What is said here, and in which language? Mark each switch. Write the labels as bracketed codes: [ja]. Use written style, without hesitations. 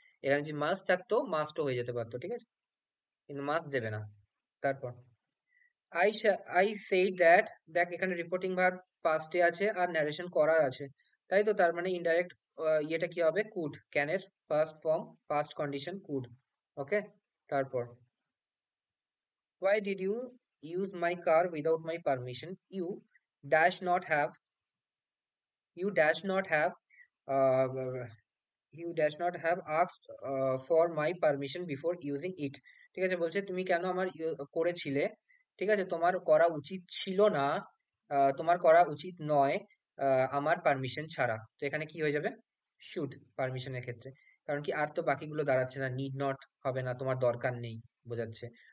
[bn] এখানে যদি মাস্ট থাকতো, মাস্টও হয়ে যেতে পারতো, ঠিক আছে? কিন্তু মাস্ট দেবে না। তারপর [en] I say that, [bn] দেখ এখানে রিপোর্টিং ভার্ব পাস্টে আছে আর ন্যারেশন করা আছে, তাই তো? তার মানে ইনডাইরেক্ট ইয়েটা কি হবে? Could, ক্যানের first form, past condition could, ওকে? তারপর [en] why did you use my car without my permission? Dash not have you dash not have uh, you dash not have asked for my permission before using it. [bn] ঠিক আছে, বলছে তুমি কেন আমার করেছিলে, ঠিক আছে, তোমার করা উচিত ছিল না, তোমার করা উচিত নয় আমার পারমিশন ছাড়া। তো এখানে কি হয়ে যাবে, শুড পারমিশনের ক্ষেত্রে। কারণ কি আর তো বাকিগুলো দাঁড়াচ্ছে না, নিড নট হবে না, তোমার দরকার নেই বোঝাচ্ছে।